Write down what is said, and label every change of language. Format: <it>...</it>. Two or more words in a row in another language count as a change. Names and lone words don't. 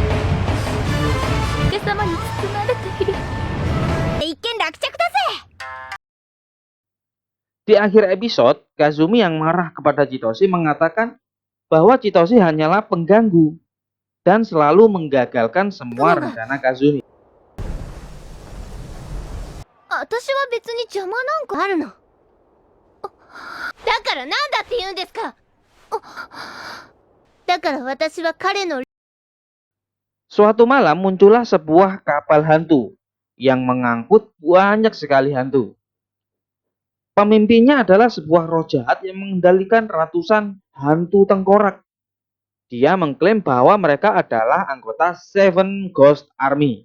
<id>Di akhir episode, Kazumi yang marah kepada Chitose mengatakan bahwa Chitose hanyalah pengganggu dan selalu menggagalkan semua rencana Kazumi.</id> <ja>私は別に邪魔なんかあるの。だからなんだって言うんですか。だから私は彼の</ja> <id>Suatu malam muncullah sebuah kapal hantu yang mengangkut banyak sekali hantu. Pemimpinnya adalah sebuah roh jahat yang mengendalikan ratusan hantu tengkorak. Dia mengklaim bahwa mereka adalah anggota Seven Ghost Army.</id>